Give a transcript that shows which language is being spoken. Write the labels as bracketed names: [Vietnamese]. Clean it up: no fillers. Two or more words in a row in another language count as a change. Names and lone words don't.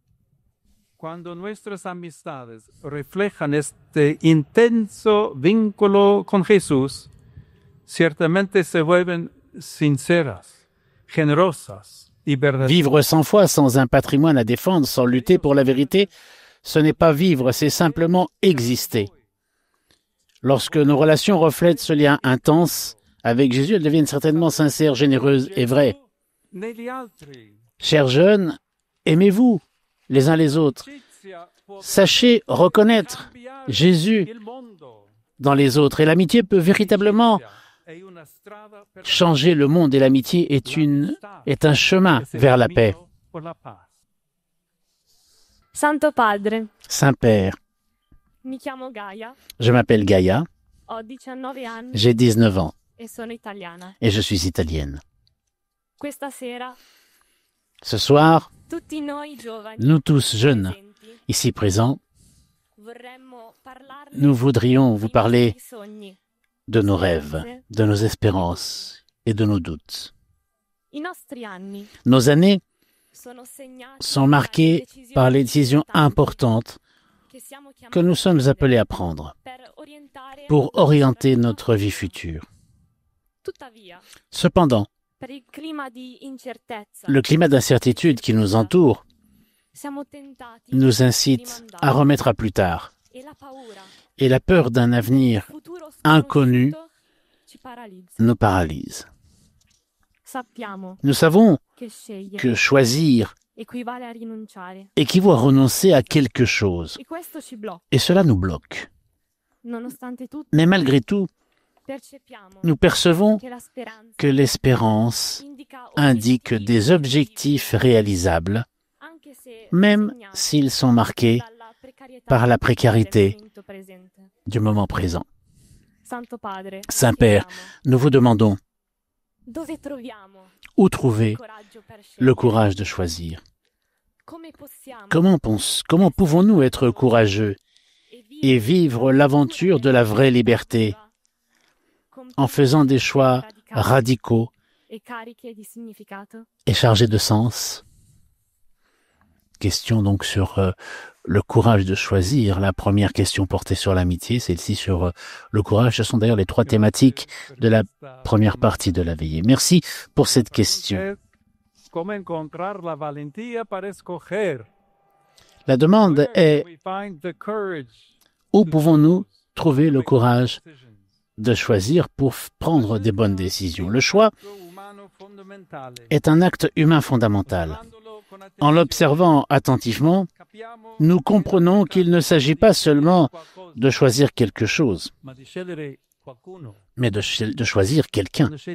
[Spanish] Cuando nuestras amistades reflejan este intenso vínculo con Jesús, ciertamente se vuelven sinceras, generosas y verdaderas. [French] Vivre sans foi, sans un patrimoine à défendre, sans lutter pour la vérité, ce n'est pas vivre, c'est simplement exister. Lorsque nos relations reflètent ce lien intense avec Jésus, elles deviennent certainement sincères, généreuses et vraies. [Italian] Negli altri. [French] Chers jeunes, aimez-vous les uns les autres. Sachez reconnaître Jésus [Italian] Il mondo [French] dans les autres. Et l'amitié peut véritablement [Italian] è una strada per [French] changer le monde. Et l'amitié est un chemin vers la paix. [Spanish] por la paz. [Italian] Santo Padre, [French] Saint-Père, [Italian] mi chiamo Gaia, [French] je m'appelle Gaïa, [Italian] ho 19 anni [French] j'ai 19 ans [Italian] e sono italiana. [French] et je suis italienne. [Italian] Questa sera [French] Ce soir, [Italian] tutti noi giovani [French] nous tous jeunes, [Italian] presenti [French] ici présents, [Italian] vorremmo parlarne [French] nous voudrions vous [Italian] dei [French] parler [Italian] nostri sogni. [French] de nos rêves, de nos espérances et de nos doutes. [Italian] I nostri anni [French] Nos années [Italian] sono segnati [French] sont marquées par les décisions importantes que nous sommes appelés à prendre pour orienter notre vie future. [Italian] Tuttavia, [French] Cependant, [Italian] per il clima di incertezza, [French] le climat d'incertitude qui nous entoure [Italian] siamo tentati [French] nous incite [Italian] di [French] à remettre à plus tard. [Italian] e la paura, [French] Et la peur d'un avenir [Italian] futuro [French] inconnu [Italian] sconosciuto ci paralizza. [French] nous paralyse. [Italian] Sappiamo [French] Nous savons [Italian] che scegliere [French] que choisir [Italian] equivale a rinunciare [French] équivaut à renoncer à quelque chose. [Italian] e questo ci blocca. [French] Et cela nous bloque. [Italian] Nonostante tutto, [French] Mais malgré tout, [Italian] percepiamo [French] nous percevons [Italian] che la speranza [French] que l'espérance [Italian] indica [French] indique [Italian] obiettivi [French] des objectifs réalisables, [Italian] anche se [French] même [Italian] segnati [French] s'ils sont marqués [Italian] dalla precarietà [French] par la précarité [Italian] del momento presente. [French] du moment présent. [Italian] Santo Padre, [French] Saint-Père, nous vous demandons [Italian] dove troviamo [French] où trouver [Italian] coraggio per [French] le [Italian] scegliere? [French] courage de choisir. Come possiamo Comment pouvons-nous être courageux et vivre l'aventure de la vraie liberté en faisant des choix radicaux e cariche di significato? et chargés de sens? Question donc sur le courage de choisir. La première question portée sur l'amitié, celle-ci sur le courage. Ce sont d'ailleurs les trois thématiques de la première partie de la veillée. Merci pour cette question. [Spanish] Cómo encontrar la valentía para escoger. [French] La demande [English] Where [French] est [English] can we find the courage [French] où [English] to [French] pouvons-nous [English] choose, [French] trouver [English] to [French] le [English] make [French] courage [English] decisions? [French] de choisir pour prendre des bonnes décisions. Le choix est un acte humain fondamental. En l'observant attentivement, nous comprenons qu'il ne s'agit pas seulement de choisir quelque chose, mais de choisir quelqu'un.